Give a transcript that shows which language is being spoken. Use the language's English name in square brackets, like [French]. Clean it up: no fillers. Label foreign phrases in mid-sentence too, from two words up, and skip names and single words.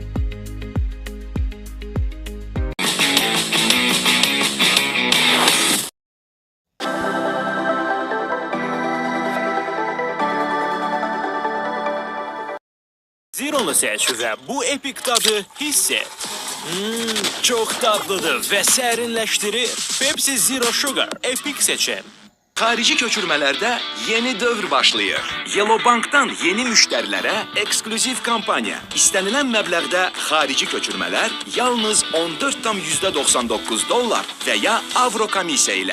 [Turkish] Zironu seç ve bu epik tadı hisset. Çok tatlıdır ve serinleştirir. Pepsi Zero Sugar epik seçim. [Azerbaijani] Xarici köçürmələrdə yeni dövr başlayır. Yellow Bank'dan yeni müştərilərə eksklüziv kampaniya. İstənilən məbləğdə xarici köçürmələr yalnız $14,99 və ya avro komissiya ilə.